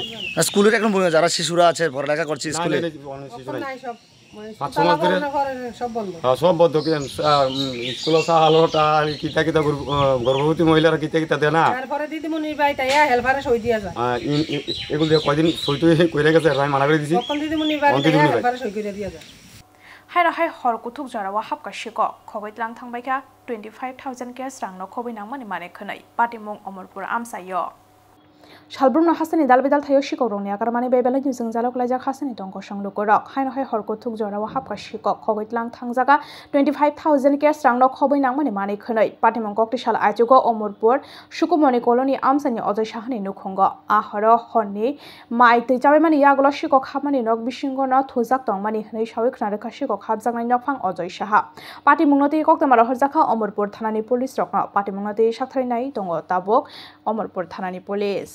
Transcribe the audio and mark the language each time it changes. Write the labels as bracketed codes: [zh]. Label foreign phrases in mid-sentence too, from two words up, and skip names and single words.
[bn] স্কুলের এখন ভূমিকা যারা শিশুরা আছে পড়ালেখা করছে স্কুলে সব বন্ধ স্কুল চালটা কিতা কিতা গর্ভবতী মহিলারা কিতা কিতা দেয় না এগুলো দিয়ে কয়দিন সই টই করে গেছে আমি মানা করে দিছি [trp] हायरा हाय हर कुथुक जरावा हाबका शिक खगैतलां थांबायखा 25,000 केस रांनो खबै नांमानि माने खनै पाटिमुं अमरपुर आमसायो सालब्रुमनो हासनि दालबेदाल थायो शिकरंनि आकारमानि बेबेला निजों जालक लाइजा हासनि दंग संलुक रक हायनो हाय हर कुथुक जरावा हाबका शिक खगैतलां थांजागा 25,000 केस रांनो खबै नांमानि माने खनै पाटिमुं कक्तिशाल आइजुगो अमरपुर सुकुमनि कलोनि आमसानि अजय साहानि नुखुंग आहर हरनि माइ तैजाबायमानि यागल शिक खामानि नक बिसिंगनो थुजाक दंमानि हनै सावै खनारेखा शिक खाबजांनाय नफां अजय साहा पाटिमुंनति कक्तमारा हरजाखा अमरपुर थानानि पुलिस रकनो पाटिमुंनति साथारिनाय दङ ताबक अमरपुर थानानि पुलिस